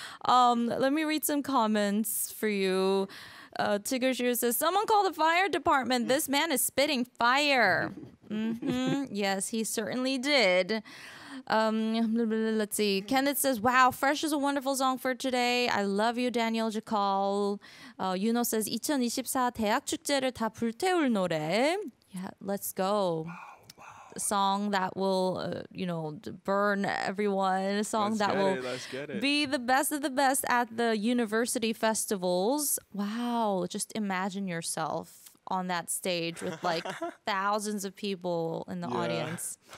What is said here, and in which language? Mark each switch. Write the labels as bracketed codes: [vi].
[en] Let me read some comments for you. Tigger Shear says, someone call the fire department. This man is spitting fire. Yes, he certainly did. Let's see. Kenneth says, wow, Fresh is a wonderful song for today. I love you, Daniel Jikal. [ko] Yuno says, 2024 대학 축제를 다 불태울 노래. [en] Yeah, let's go. A song that will, burn everyone. A song that will Let's get it. be the best of the best at the university festivals. Wow, just imagine yourself on that stage with like thousands of people in the audience.